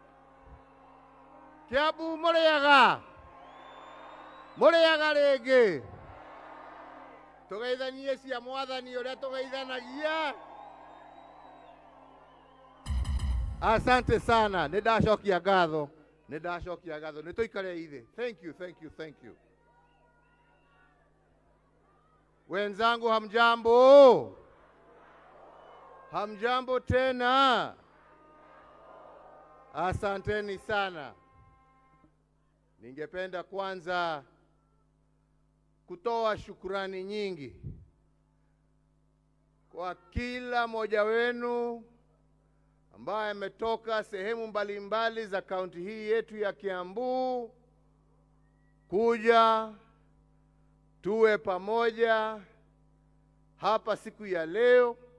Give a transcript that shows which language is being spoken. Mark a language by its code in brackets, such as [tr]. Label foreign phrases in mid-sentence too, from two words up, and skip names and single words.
[ki] Kiambu Mureaga rĩngĩ. Tũgeithanie cia mwathani ũrĩa tũgeithanagia. [sw] Asante sana. [ki] Nĩndacokia ngatho. Nĩtũikare ithe. [en] Thank you. [sw] Wenzangu hamjambo? Hamjambo tena? Asanteni sana. Ningependa kwanza kutoa shukrani nyingi kwa kila mmoja wenu ambaye ametoka sehemu mbalimbali za kaunti hii yetu ya Kiambu kuja tuwe pamoja hapa siku ya leo.